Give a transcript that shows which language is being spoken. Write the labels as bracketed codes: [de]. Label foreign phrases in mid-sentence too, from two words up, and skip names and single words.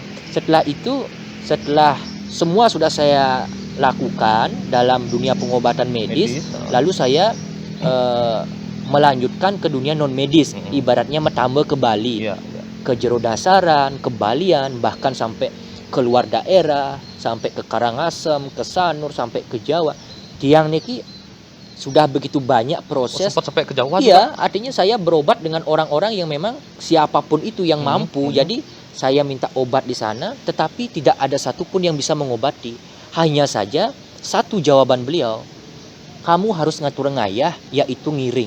[id] Setelah itu, setelah semua sudah saya lakukan dalam dunia pengobatan medis, lalu saya melanjutkan ke dunia non medis, ibaratnya metambah ke Bali, Iya. ke Jero Dasaran, ke Balian, bahkan sampai keluar daerah, sampai ke Karangasem, ke Sanur, sampai ke Jawa. [ban] Tiang niki [id] sudah begitu banyak proses. Sempat sampai ke Jawa juga. Iya, artinya saya berobat dengan orang-orang yang memang siapapun itu yang mampu. Jadi saya minta obat di sana, tetapi tidak ada satupun yang bisa mengobati. Hanya saja satu jawaban beliau, kamu harus ngatur ngayah, yaitu ngiring.